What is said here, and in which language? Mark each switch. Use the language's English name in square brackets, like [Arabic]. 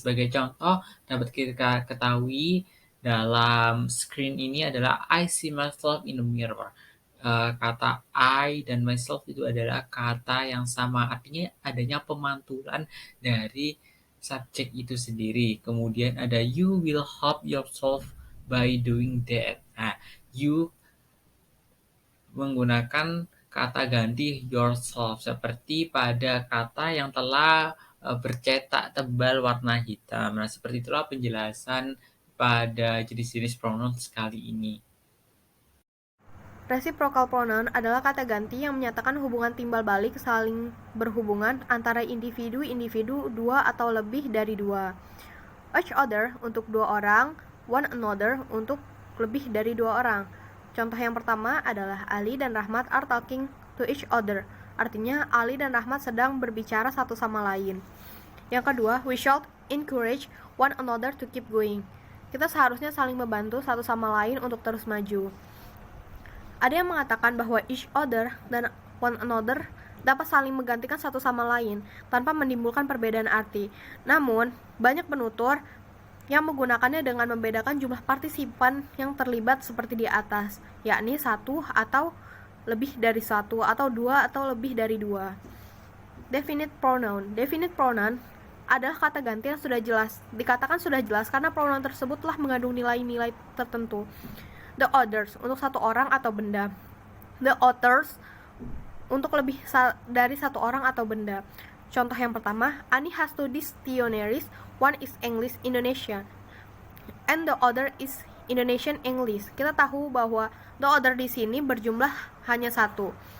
[Indonesian] Sebagai contoh dapat kita ketahui dalam screen ini adalah [English] I see myself in the mirror. [Indonesian] Kata I dan myself itu adalah kata yang sama. Artinya adanya pemantulan dari subjek itu sendiri. Kemudian ada [English] you will help yourself by doing that. [Indonesian] Nah, you menggunakan kata ganti yourself seperti pada kata yang telah bercetak tebal warna hitam. Nah, seperti itulah penjelasan pada jenis-jenis pronoun kali ini. Reciprocal pronoun adalah kata ganti yang menyatakan hubungan timbal balik saling berhubungan antara individu-individu dua atau lebih dari dua. Each other untuk dua orang, one another untuk lebih dari dua orang. Contoh yang pertama adalah Ali dan Rahmat [English] are talking to each other. [Indonesian] Artinya Ali dan Rahmat sedang berbicara satu sama lain. Yang kedua, [English] we should encourage one another to keep going. [Indonesian] Kita seharusnya saling membantu satu sama lain untuk terus maju. Ada yang mengatakan bahwa each other dan one another dapat saling menggantikan satu sama lain tanpa menimbulkan perbedaan arti. Namun, banyak penutur yang menggunakannya dengan membedakan jumlah partisipan yang terlibat seperti di atas, yakni satu atau lebih dari satu, atau dua atau lebih dari dua. Definite pronoun. Definite pronoun adalah kata ganti yang sudah jelas. Dikatakan sudah jelas karena pronoun tersebut telah mengandung nilai-nilai tertentu. The others untuk satu orang atau benda. The others untuk lebih dari satu orang atau benda. Contoh yang pertama, [English] Ani has two dictionaries. One is English Indonesian and the other is Indonesian English. [Indonesian] Kita tahu bahwa the other di sini berjumlah hanya satu.